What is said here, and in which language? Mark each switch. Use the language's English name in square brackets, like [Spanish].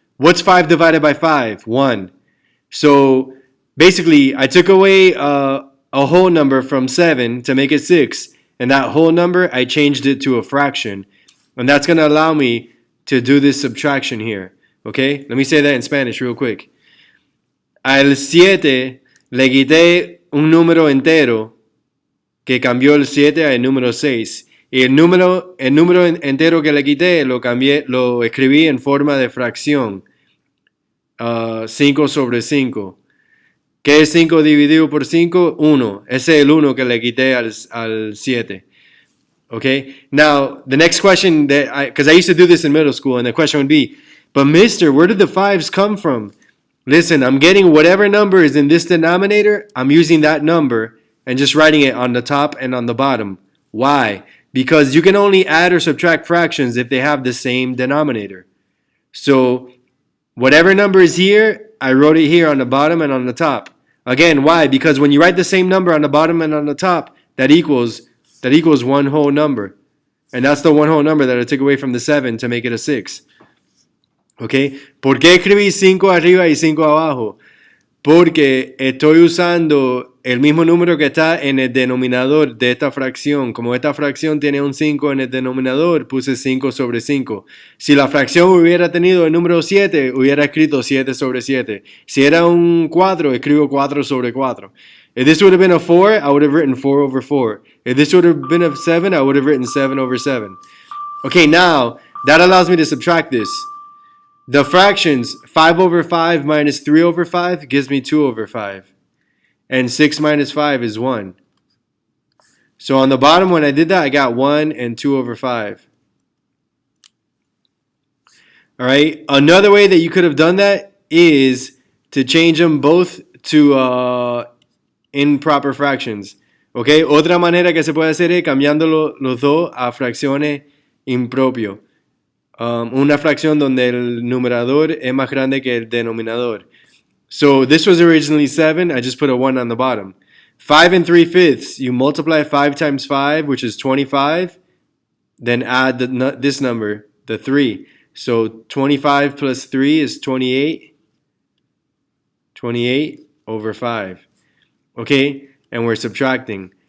[English] What's 5 divided by 5? 1. So basically, I took away a whole number from 7 to make it 6. And that whole number, I changed it to a fraction. And that's going to allow me to do this subtraction here. Okay? Let me say that in Spanish real quick. [Spanish] Al 7 le quité un número entero que cambió el 7 al número 6. Y el número entero que le quité lo escribí en forma de fracción. 5 sobre 5. ¿Qué es 5 dividido por 5? 1. Ese es el 1 que le quité al 7. Okay? [English] Now, the next question, because I used to do this in middle school, and the question would be, but mister, where did the 5s come from? Listen, I'm getting whatever number is in this denominator, I'm using that number and just writing it on the top and on the bottom. Why? Because you can only add or subtract fractions if they have the same denominator. So, whatever number is here, I wrote it here on the bottom and on the top. Again, why? Because when you write the same number on the bottom and on the top, that equals one whole number. And that's the one whole number that I took away from the 7 to make it a 6. ¿Ok? [Spanish] ¿Por qué escribí 5 arriba y 5 abajo? Porque estoy usando el mismo número que está en el denominador de esta fracción. Como esta fracción tiene un 5 en el denominador, puse 5 sobre 5. Si la fracción hubiera tenido el número 7, hubiera escrito 7 sobre 7. Si era un 4, escribo 4 sobre 4. [English] If this would have been a 4, I would have written 4 over 4. If this would have been a 7, I would have written 7 over 7. Okay, now, that allows me to subtract this. The fractions, 5 over 5 minus 3 over 5 gives me 2 over 5. And 6 minus 5 is 1. So on the bottom, when I did that, I got 1 and 2 over 5. All right. Another way that you could have done that is to change them both to improper fractions. Okay. [Spanish] Otra manera que se puede hacer es cambiando los dos a fracciones impropio. Una fracción donde el numerador es más grande que el denominador. [English] So this was originally 7. I just put a 1 on the bottom. 5 and 3/5. You multiply 5 times 5, which is 25. Then add this number, the 3. So 25 plus 3 is 28. 28 over 5. Okay? And we're subtracting.